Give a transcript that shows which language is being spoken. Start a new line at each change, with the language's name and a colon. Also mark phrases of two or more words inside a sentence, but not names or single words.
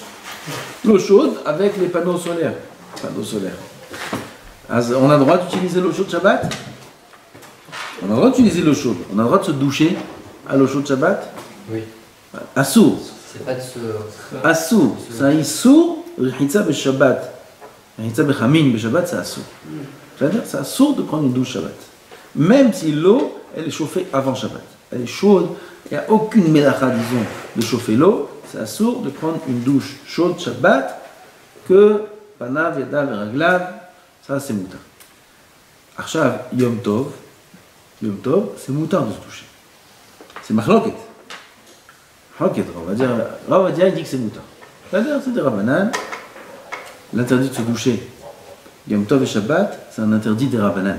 French: L'eau chaude avec les panneaux solaires. On a le droit d'utiliser l'eau chaude Shabbat? On a le droit d'utiliser l'eau chaude. On a le droit de se doucher à l'eau chaude Shabbat? Oui. Assour. C'est pas de se. Assour. C'est un issour,
Hebrew: רחיצה בשבת. רחיצה בחמין בשבת,
French: c'est assour. C'est-à-dire, c'est assour de prendre une douche Shabbat. Même si l'eau, elle est chauffée avant Shabbat. Elle est chaude, il n'y a aucune mélacha, disons, de chauffer l'eau. C'est assour de prendre une douche chaude Shabbat que
Hebrew: פניו, ידיו
French: et raglav, ça c'est moutar.
Hebrew: עכשיו, יום טוב,
French: c'est moutar de se toucher. C'est machloket. Machloket, on va dire, il dit que c'est moutar. C'est-à-dire, c'est des rabbanan. L'interdit de se doucher Yom Tov et Shabbat, c'est un interdit des rabbanan.